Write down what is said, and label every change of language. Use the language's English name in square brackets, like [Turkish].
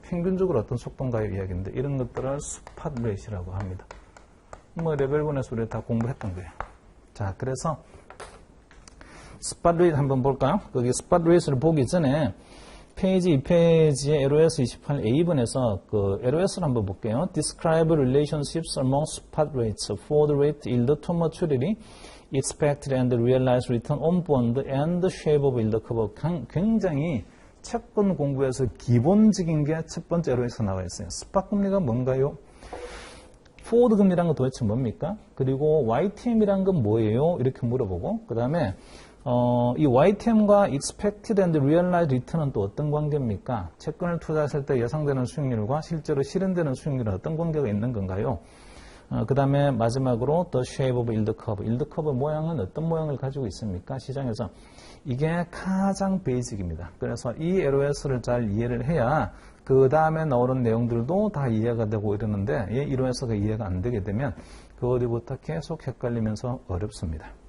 [Korean] 평균적으로 어떤 속도인가요 이야기인데, 이런 것들을 스팟 레이트라고 합니다. 뭐 레벨 1에서 우리 다 공부했던 거예요. 자, 그래서 스팟 레이트 한번 볼까요? 거기 스팟 레이트를 보기 전에 페이지 2페이지의 LOS 28A번에서 그 LOS를 한번 볼게요. [English] Describe relationships among spot rates, forward rate, yield to maturity, expected and realized return on bond, and the shape of yield curve. [Korean] 굉장히 채권 공부에서 기본적인 게 첫 번째 LOS에 나와 있어요. 스팟 금리가 뭔가요? 포워드 금리란 건 도대체 뭡니까? 그리고 YTM이란 건 뭐예요? 이렇게 물어보고, 그 다음에 이 YTM과 [English] expected and realized return [Korean] 은 또 어떤 관계입니까? 채권을 투자했을 때 예상되는 수익률과 실제로 실현되는 수익률은 어떤 관계가 있는 건가요? 그 다음에 마지막으로 [English] the shape of yield curve. [Korean] yield curve 모양은 어떤 모양을 가지고 있습니까? 시장에서. 이게 가장 베이직입니다. 그래서 이 LOS를 잘 이해를 해야 그 다음에 나오는 내용들도 다 이해가 되고 이러는데, 이 LOS가 이해가 안 되게 되면 그 어디부터 계속 헷갈리면서 어렵습니다.